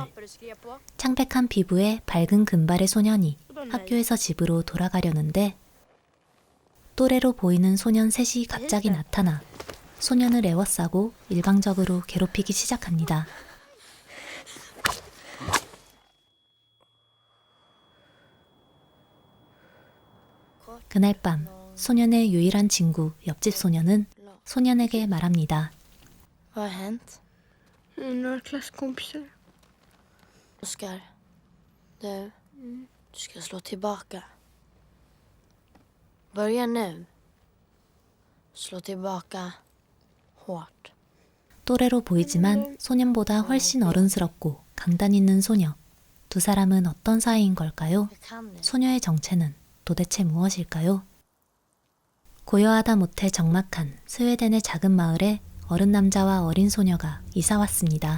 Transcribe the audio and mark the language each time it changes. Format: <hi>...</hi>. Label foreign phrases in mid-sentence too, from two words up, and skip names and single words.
<ko>창백한 피부에 밝은 금발의 소년이 학교에서 집으로 돌아가려는데 또래로 보이는 소년 셋이 갑자기 나타나 소년을 에워싸고 일방적으로 괴롭히기 시작합니다. 그날 밤 소년의 유일한 친구 옆집 소년은 소년에게 말합니다.</ko> <sv>Vad har hänt? Några klasskompisar. Oskar, du ska slå tillbaka. Börja nu. Slå tillbaka hårt.</sv> <ko>또래로 보이지만 소년보다 훨씬 어른스럽고 강단 있는 소녀. 두 사람은 어떤 사이인 걸까요? 소녀의 정체는 도대체 무엇일까요? 고요하다 못해 적막한 스웨덴의 작은 마을에 어른 남자와 어린 소녀가 이사 왔습니다.</ko>